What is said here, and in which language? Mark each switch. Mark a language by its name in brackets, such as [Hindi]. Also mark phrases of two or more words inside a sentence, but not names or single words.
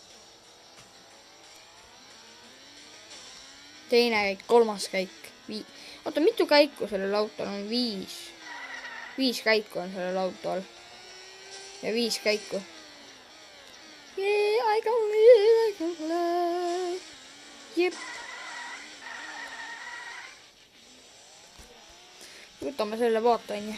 [Estonian] Teine käik, kolmas käik. oota, mitu käiku sellel autol on? 5. 5 käiku on sellel autol. Ja 5 käiku. [English] Yeah, I can fly. [Estonian] Jep. Võtame selle vaata, onju.